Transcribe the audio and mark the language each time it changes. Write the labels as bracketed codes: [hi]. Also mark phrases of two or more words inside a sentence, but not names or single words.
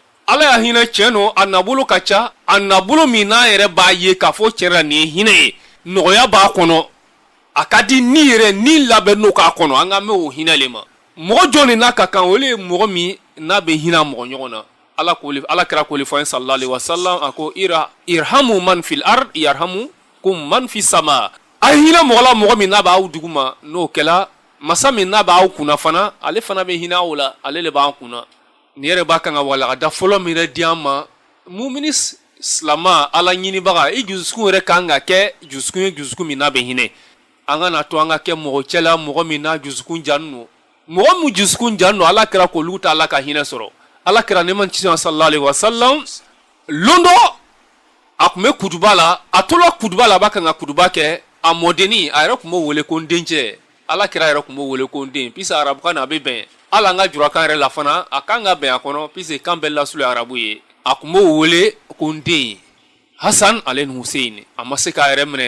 [dyu] Ala ya hinɛ cɛ no a nabolo ka ca, a nabolo min n'a yɛrɛ b'a ye k'a fɔ cɛ la nin ye hinɛ ye, nɔgɔya b'a kɔnɔ, a ka di ni yɛrɛ ni labɛn n'o k'a kɔnɔ, an ka mɛn o hinɛ le ma. Mɔgɔ jɔn de n'a ka kan o ye mɔgɔ min n'a bɛ hinɛ mɔgɔ ɲɔgɔn na. Ala kɛra k'o le fɔ an ye [ar] صلى الله عليه وسلم, [dyu] a ko [ar] ارحموا من في الأرض يرحمكم من في السماء. [dyu] A hinɛ mɔgɔ la mɔgɔ min n'a b'aw duguma, n'o kɛla masa min n'a b'aw kunna fana, ale fana bɛ hinɛ aw la, ale le b'an kunna. Nin yɛrɛ b'a kan ka walagada fɔlɔ min yɛrɛ di an ma, mumini silama ala ɲinibaga i jusukun yɛrɛ kan ka kɛ jusukun ye jusukun min n'a bɛ hinɛ. An ka na to an ka kɛ mɔgɔ cɛla mɔgɔ min n'a jusukun janu no. Mɔgɔ min jusukun janu no, ala kɛra k'olu ta ala ka hinɛ sɔrɔ. Ala kɛra ne man cisi [ar] صلى الله عليه وسلم [dyu] londo a kun bɛ kutuba la, a tola kutuba la a b'a kan ka kutuba kɛ, a mɔdenni a yɛrɛ kun b'o wele ko n dencɛ. Ala kɛra yɛrɛ kun b'o wele ko n den, puisque arabukan na a bɛ bɛn. Ala an ka jurakan yɛrɛ la fana a kan ka bɛn a kɔnɔ, puisque kan bɛɛ lasulu ye arabu ye. A kun b'o wele ko n den. Hasan ale ni Hussein a ma se k'a yɛrɛ minɛ.